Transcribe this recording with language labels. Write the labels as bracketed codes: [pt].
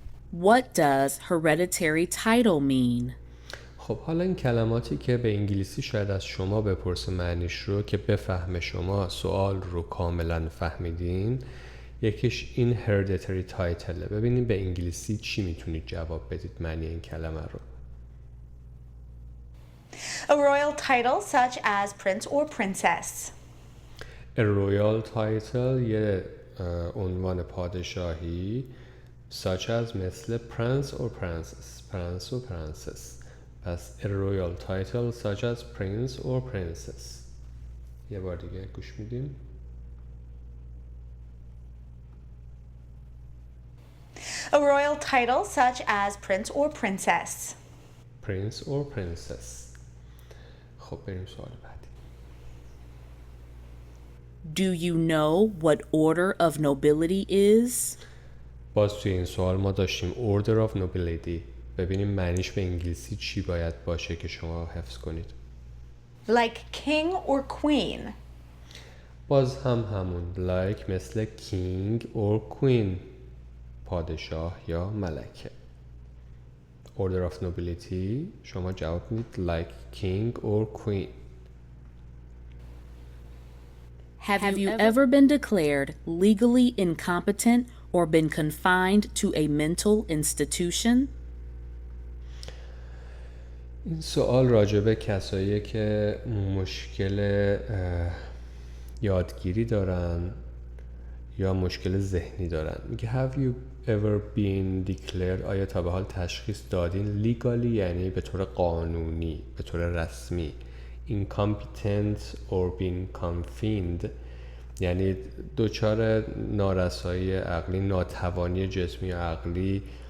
[en] What does hereditary title mean? [fa] خب حالا این کلماتی که به انگلیسی شاید از شما بپرسه معنیش رو که بفهم شما سوال رو کاملا فهمیدین، یکیش این hereditary title. ببینیم به انگلیسی چی میتونید جواب بدید معنی این کلمه رو. [en] A royal title such as prince or princess. A royal title [fa] یه عنوان پادشاهی [en] such as [fa] مثل [en] prince or princess. prince or princess. پس a royal title such as prince or princess. [fa] یه بار دیگه گوش میدیم. [en] A royal title such as prince or princess. Prince or princess. [fa] خب بریم سوال بعدی. [en] Do you know what order of nobility is? [fa] باز توی این سوال ما داشتیم [en] order of nobility. [fa] ببینیم معنیش به انگلیسی چی باید باشه که شما حفظ کنید. [en] Like king or queen. [fa] باز هم همون like مثل [en] king or queen، [fa] پادشاه یا ملکه. [en] order of nobility [fa] شما جواب میدید [en] like king or queen. Have you ever been declared legally incompetent or been confined to a mental institution? [fa] این سوال راجبه کسایی که مشکل یادگیری دارن یا مشکل ذهنی دارن. میگه [en] have you ever been declared [fa] آیا تا به حال تشخیص دادین legally یعنی به طور قانونی، به طور رسمی، [en] incompetent or been confined [fa] یعنی دچار نارسایی عقلی، ناتوانی جسمی یا عقلی،